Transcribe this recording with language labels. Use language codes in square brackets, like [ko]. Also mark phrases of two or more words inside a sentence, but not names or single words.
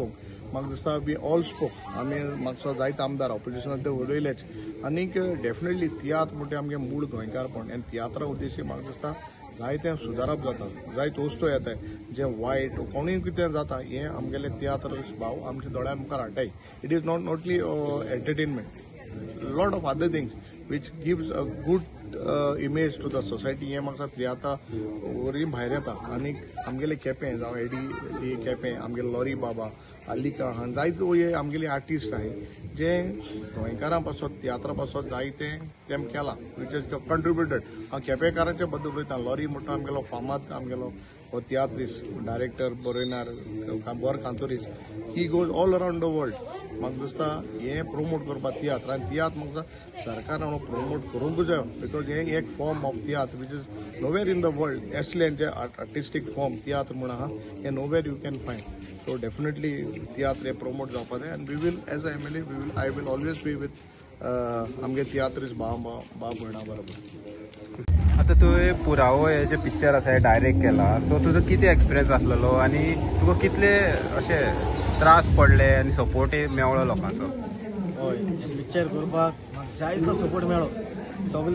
[kok] म्हाका दिसता [en] we all spoke. [kok] आमी म्हाका जायते आमदार ऑपोजिशनान ते उलयलेच आनीक डेफिनेटली तियात्र म्हणटा आमगे मूळ गोंयकारपण आनी तियात्रा उद्देशी म्हाका दिसता जायतें सुदारप जाता. जायत वस्तू येताय जे वायट कोणूय कितें जाता हें आमगेले तियात्र भाव आमच्या दोळ्या मुखार हाडटाय. [en] it is not only entertainment, lot of other things which gives a good image to the society. [kok] हें म्हाका तियात्रा वरी भायर येता. आनीक आमगेले केपें जावं एडी केपें आमगेले लॉरी बाबा आलिका हां जायतो हे आमगेले आर्टिस्ट आहाय जे गोंयकारां पासत तियात्रा पासत जायते तेम केलां [en] which is contributed. [kok] हांव केपेकारांचे बद्दल उलयता. लॉरी म्हणटा आमगेलो फामाद आमगेलो हो तियात्रीस डायरेक्टर बरयणार वर कांतोरीस [en] he goes all around the world. [kok] म्हाका दिसता हें प्रमोट करपाक तियात्र आनी तियात्र म्हाका सरकारान प्रमोट करूंकूच जाय. [en] बिकॉज [kok] हें एक [en] form of tiatr which is nowhere in the world. [kok] असले जे आर्टिस्टीक फॉर्म तियात्र म्हण आहा हें [en] nowhere you can find. So definitely theatre promote [kok] जावपा जाय [en] and we will as a MLA I will always be with [kok] आमगे तियात्रीस बाब भयणा बरोबर. आतां तुवें पुरावो हे जे पिक्चर आसा हे डायरेक्ट केला, सो तुजो कितें एक्सपिरियन्स आसलेलो आनी तुका कितले अशे त्रास पडले आनी सपोर्ट मेळ्ळो लोकांचो? हय, पिक्चर करपाक म्हाका जायतो सपोर्ट मेळ्ळो.